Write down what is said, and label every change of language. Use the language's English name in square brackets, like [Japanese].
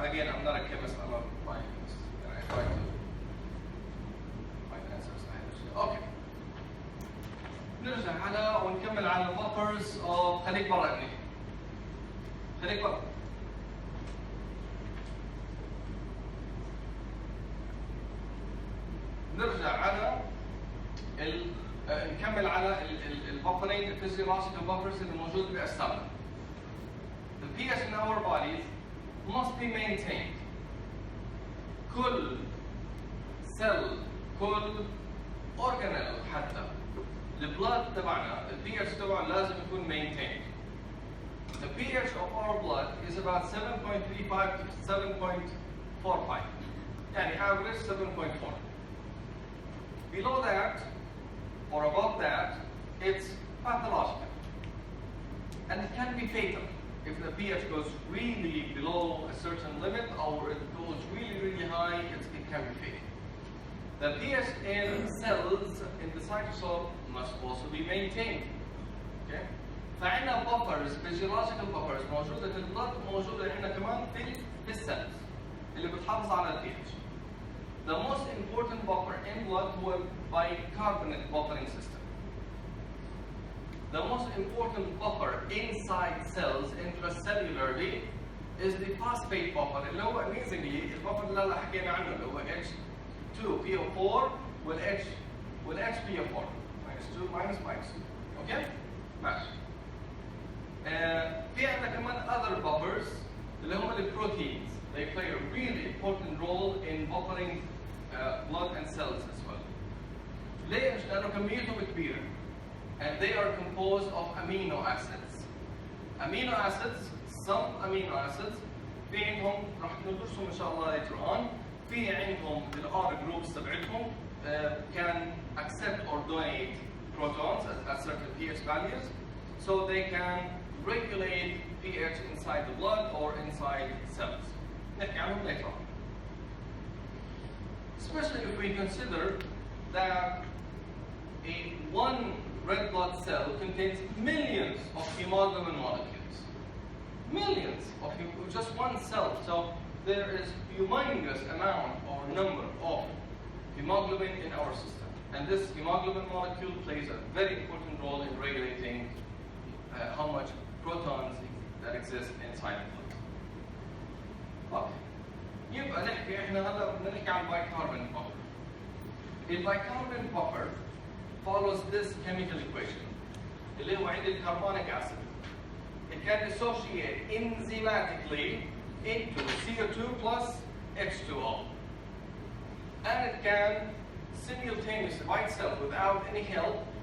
[English] Again, I'm not a chemist, I'm a biochemist. And I try to find answers. Okay. [Arabic] نرجع على ونكمل على البفرز of خليك برا ابني. خليك برا. نرجع على نكمل على البفرنج الفيزيولوجيكال بفرز اللي موجود بأجسامنا. [English] The pH in our bodies must be maintained. [Arabic] كل cell كل organelle حتى البلاد تبعنا البيH تبعه لازم يكون maintained. [English] The pH of our blood is about 7.35 to 7.45. [Arabic] يعني average 7.4. [English] Below that or above that, it's pathological. And it can be fatal if the pH goes really below a certain limit or it goes really, really high, it can be fatal. The pH in cells in the cytosol must also be maintained. Okay? [Arabic] فعندنا buffers, physiological buffers موجودة في البلد وموجودة عندنا كمان في السيلز اللي بتحافظ على ال pH. [English] The most important buffer in blood هو bicarbonate buffering system. The most important buffer inside cells intracellularly is the phosphate buffer [Arabic] اللي هو amazingly البفر اللي حكينا عنه اللي هو H2PO4 والHPO4 -2 -2 اوكي؟ ماشي. في عندنا كمان other buffers اللي هم البروتينز. [English] They play a really important role in buffering blood and cells as well. [Arabic] ليش؟ لأنه كميتهم كبيرة. [English] And they are composed of amino acids. Amino acids, some amino acids, [Arabic] في عندهم راح ندرسهم إن شاء الله [English] later on. [Arabic] في عندهم ال R groups تبعتهم [English] can accept or donate protons at certain pH values, so they can regulate pH inside the blood or inside cells. [Arabic] نحكي عنهم [English] later on. Especially if we consider that one red blood cell contains millions of hemoglobin molecules. Millions of just one cell. So there is humongous amount or number of hemoglobin in our system. And this hemoglobin molecule plays a very important role in regulating how much protons that exist inside the blood. Okay. [Arabic] يبقى نحكي احنا هلا بدنا نحكي عن bicarbonate buffer. [English] البايكاربونate buffer follows this chemical equation [Arabic] اللي هو عندي [English] carbonic acid. It can dissociate enzymatically into CO2 plus H2O. And it can simultaneously by itself without any help